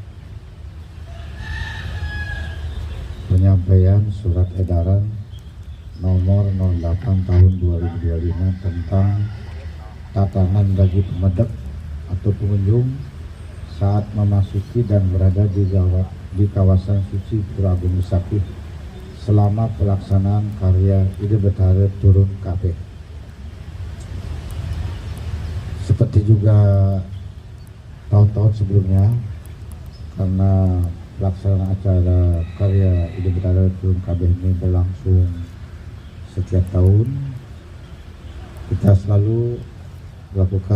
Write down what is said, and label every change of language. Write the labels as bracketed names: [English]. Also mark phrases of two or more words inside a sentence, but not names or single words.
[Indonesian] penyampaian surat edaran nomor 08 tahun 2025 tentang tatanan bagi pemedek atau pengunjung saat memasuki dan berada di kawasan suci Pura Agung Besakih selama pelaksanaan karya Ide Betara Turun KB. Seperti juga tahun-tahun sebelumnya, karena pelaksanaan acara karya Ide Betara Turun KB ini berlangsung setiap tahun, kita selalu melakukan